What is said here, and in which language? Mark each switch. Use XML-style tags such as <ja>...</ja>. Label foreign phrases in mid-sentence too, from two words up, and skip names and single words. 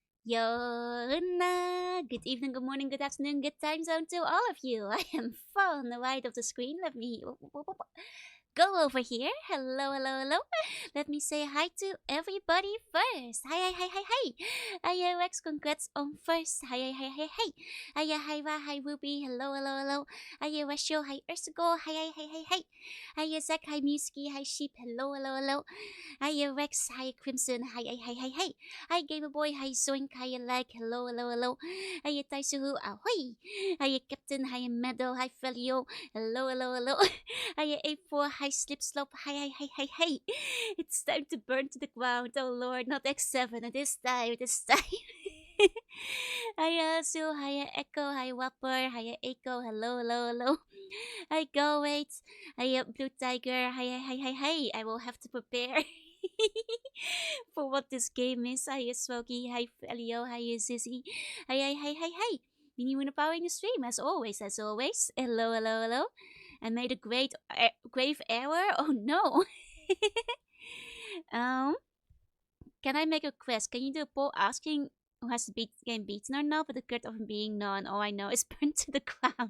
<en>Yona! Good evening, good morning, good afternoon, good time zone to all of you. I am far on the right of the screen. Let me go over here. Hello, hello, hello. Let me say hi to everybody first. Hi, hi, hi, hi, hi. Hiya, Rex, congrats on first. Hi, hi, hi, hi, hi. Hiya, hi, Ra, hi, Ruby. Hello, hello, hello. Hiya, Rasho. Hi, Ursago. Hi, hi, hi, hi, hi. Hiya, Zach. Hi, Musky. Hi, Sheep. Hello, hello, hello. Hiya, Rex. Hi, Crimson. Hi, hi, hi, hi, hi. Hi, Gamer Boy. Hi, Zoink. Hiya, Lag. Hello, hello, hello. Hiya, Taisuhu. Ahoy. Hiya, Captain. Hiya, Meadow. Hi, Felio. Hello, hello, hello. Hiya, A4. Hi, Slip Slope. Hi, hi, hi, hi, hi. It's time to burn to the ground. Oh, Lord, not X7. It is time. It is time. Hiya, Sue. Hiya, Echo. Hi, Whopper. Hiya, Echo. Hello, hello, hello. Hi, Go, wait. Hiya, Blue Tiger. Hi, hi, hi, hi, hi. I will have to prepare. For what this game is. Hiya, Smokey. Hi, Felio. Hiya, Zizzy. Hi, hi, hi, hi, hi. Mini Winner Power in the stream, as always, as always. Hello, hello, hello. I made a grave error. Oh no. um, can I make a quest? Can you do a poll asking who has the game beaten or not? But the card of him being none, all I know is burnt to the ground.</en>